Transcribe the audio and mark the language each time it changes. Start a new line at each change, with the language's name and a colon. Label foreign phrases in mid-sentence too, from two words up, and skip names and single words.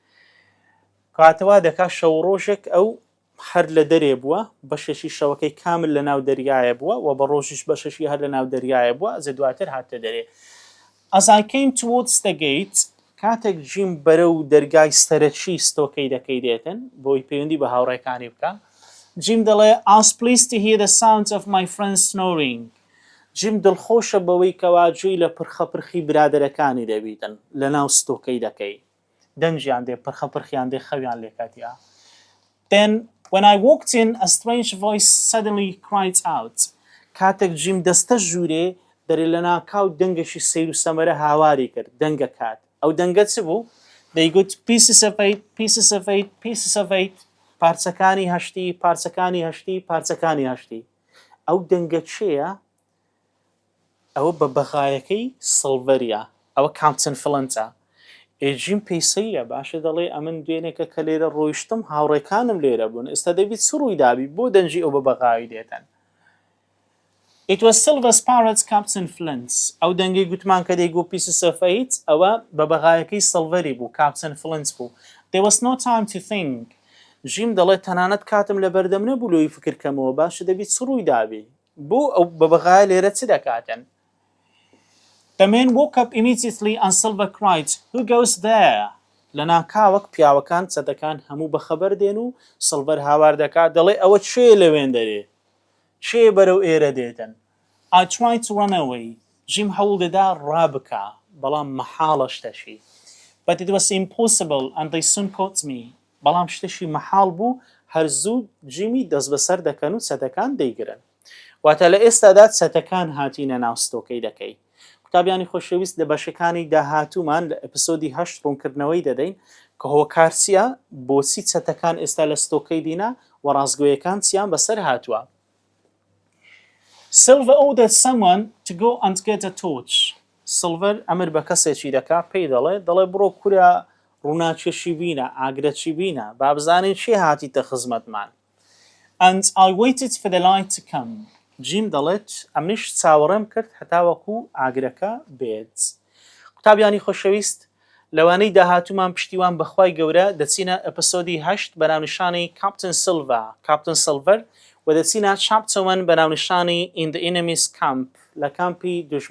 Central Kurdish: کاتەوە دەکا شەو ڕۆژێک ئەو هەر لە دەرێ بووە بەشێکی شەوەکەی کامل لە ناو دەریایە بووە و بە ڕۆژیش بەشەشی هەر لە ناو دەریایە بووە ئەزە دواتر هاتە دەرێ.
English: As I came towards the gate
Central Kurdish: کاتێک جیم بەرەو دەرگای سەرەکی ستۆکەی دەکەی دێتن بۆی پەیوەندی بە هاوڕێکانی بکە جیم دەڵێ
English: I was pleased to hear the sounds of my friends snoring.
Central Kurdish: جیم دڵخۆشە بەوەی کەوا جوێی لە پرخەپرخی برادەرەکانی دەبیتن لە ناو ستۆکەی دەکەی دەنجیان دێ پرخەپرخیان دێ خەویان لێکاتیا.
English: Then when I walked in a strange voice suddenly cried out.
Central Kurdish: کاتێک جیم دەستە ژوورێ دەرێ لە ناکاو دەنگەشی سەیر و سەمەرە هاواری کرد دەنگە کات ئەو دەنگە چ بوو؟
English: دەیگوت pieces of eight, pieces of eight, pieces of eight
Central Kurdish: پارچەکانی هەشتی پارچەکانی هەشتی پارچەکانی هەشتی. ئەو دەنگە چێە؟ ئەوە بە بەغایەکەی سڵڤەریە ئەوە کامچن فڵەنتە. ئێجیم پێیسەیە باشە دەڵێ ئەمن دوێنێکە کە لێرە ڕۆیشتم هاوڕێکانم لێرە بوون ئێستا دەبیت سڕووی دابی بۆ دەنجی ئەو بە بەغاوی دێتن.
English: It was Silver's parrot Captain Flint's.
Central Kurdish: ئەو دەنگی گوتمان کە دەیگو
English: pieces of eight
Central Kurdish: ئەوە بە بەغایەکەی سڵڤەری بوو Captain Flint's بوو.
English: There was no time to think.
Central Kurdish: جیم دەڵێت تەنانەت کاتم لە بەردەم نەبوو لۆی فکرکەمەوە باشە دەبیت سڕووی دابی بۆ ئەو بە بەغایە لێرە چ دەکاتن.
English: The man woke up immediately and Silver cried, Who goes there?
Central Kurdish: لە ناکاوەک پیاوەکان چەتەکان هەموو بەخەبەر دێن و سڵڤەر هاوار دەکات دەڵێ ئەوە چێ لەوێن دەرێ چێ بەرەو ئێرە دێتن.
English: I tried to run away.
Central Kurdish: جیم هەوڵ دەدا ڕابکە بەڵام مەحاڵە شتەشی.
English: But it was impossible and they soon caught me.
Central Kurdish: بەڵام شتەشی مەحاڵ بوو هەر زوو جیمی دەست بەسەر دەکەن و چەتەکان دەیگرن. واتە لە ئێستادا چەتەکان هاتینە ناو ستۆکەی دەکەی. قوتابیانی خۆشەویست لە بەشەکانی داهاتوومان لە ئەپیسۆدی 8 ڕوونکردنەوەی دەدەین کە هۆکارچیە بۆچی چەتەکان ئێستا لە ستۆکەی دینا و ڕاستگۆیەکان چیان بەسەر هاتووە.
English: Silver ordered someone to go and get a torch.
Central Kurdish: Silver ئەمر بە کەسێکی دەکا پێی دەڵێ بڕۆ کورە ڕووناکێشی بینە ئاگرەکی بینە با بزانین چی هاتیتە خزمەتمان.
English: And I waited for the light to come.
Central Kurdish: جیم دەڵێت ئەمنیش چاوەڕێم کرد هەتاوەکو ئاگرەکە بێت. قوتابیانی خۆشەویست لەوانەی داهاتوومان پشتیوان بەخوای گەورە دەچینە ئەپیسۆدی 8 بەناونیشانی کاپتن سیلڤەر و دەچینە چاپتەر 1 بەناونیشانی In the Enemy's Camp لە کامپی دوژمندا.